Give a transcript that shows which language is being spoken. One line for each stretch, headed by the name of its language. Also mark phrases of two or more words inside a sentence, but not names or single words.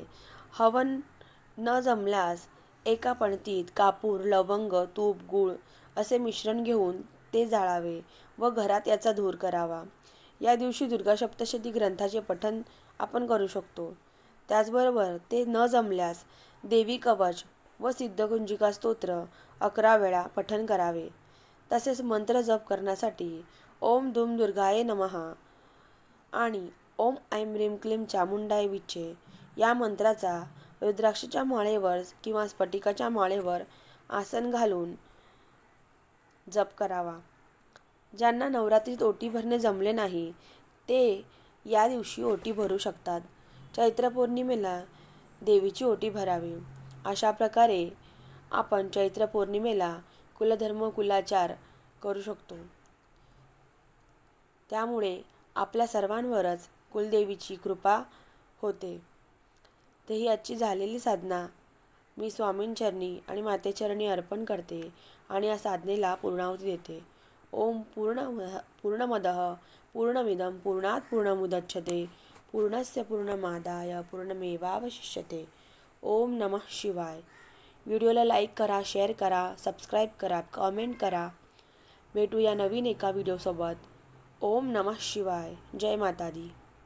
Marathi: हवन न जमल्यास एका पणतीत कापूर लवंग तूप गूळ असे मिश्रण घेऊन ते जाळावे व घरात याचा धूर करावा। या दिवशी दुर्गा सप्तशती ग्रंथाचे पठण आपण करू शकतो। त्याचबरोबर ते न जमल्यास देवी कवच व सिद्धकुंजिका स्तोत्र 11 वेळा पठण करावे। तसेच मंत्र जप करण्यासाठी
Sanskrit: ओम दुम दुर्गाये नमः
Marathi: आणि
Sanskrit: ओम ऐं ह्रीं क्लीं चामुंडाय विच्चे
Marathi: या मंत्राचा रुद्राक्षाच्या माळेवर किंवा स्फटिकाच्या माळेवर आसन घालून जप करावा। ज्यांना नवरात्रीत ओटी भरणे जमले नाही ते या दिवशी ओटी भरू शकतात। चैत्र पौर्णिमेला देवीची ओटी भरावी। अशा प्रकारे आपण चैत्र पौर्णिमेला कुलधर्म कुलाचार करू शकतो। त्यामुळे आपल्या सर्वांवरच कुलदेवीची कृपा होते। तर ही आजची झालेली साधना मी स्वामींचरणी आणि मातेचरणी अर्पण करते आणि या साधनेला पूर्णाहुती देते।
Sanskrit: ओम पूर्णमदः पूर्णमिदं पूर्णात् पूर्णमुदच्यते पूर्णस्य पूर्णमादाय पूर्णमेवावशिष्यते। ओम नमः शिवाय।
Marathi: व्हिडिओला लाईक करा, शेअर करा, सबस्क्राईब करा, कमेंट करा। भेटूया नवीन एका व्हिडिओसोबत।
Sanskrit: ओम नमः शिवाय।
Hindi: जय माता दी।